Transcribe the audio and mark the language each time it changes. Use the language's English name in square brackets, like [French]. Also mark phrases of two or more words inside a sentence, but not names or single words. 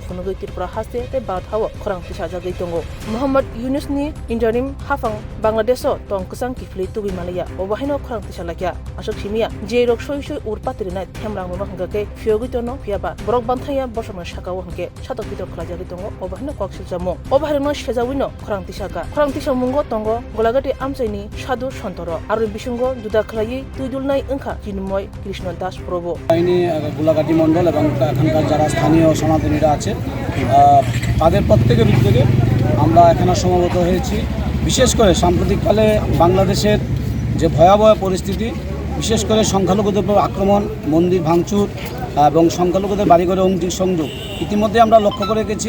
[Kok Borok] phunugai Tripura hase te bad hawo khorang tisajagi tongo Muhammad Yunus ni interim hafang Bangladesh tong kusang kifli tubi malaya obahino khorang tisalakya asok simia je rok soi soi urpatirina themrang no hangake fiogitono fiaba borok banthaya bosona shakawo hangke chatok pitok khlajagi tongo obahino koksilchamo obahino shejawino khorang tisamungo tongo golagati amchaini sadhu sontoro aru bisungo juda khlai tuidulnai angkha jinmoy Krishna Das Prabhu [Bangla] আইনি গোলাঘাটি মণ্ডল এবং এখানকার যারা স্থানীয় সনাতনীরা আছে তাদের প্রত্যেকের উদ্যোগে আমরা এখানে সমবেত হয়েছি। বিশেষ করে সাম্প্রতিককালে বাংলাদেশের যে ভয়াবহ পরিস্থিতি, বিশেষ করে সংখ্যালঘুদের উপর আক্রমণ, মন্দির ভাঙচুর এবং সংখ্যালঘুদের বাড়িঘরে অগ্নি সংযোগ ইতিমধ্যে আমরা লক্ষ্য করে গেছি।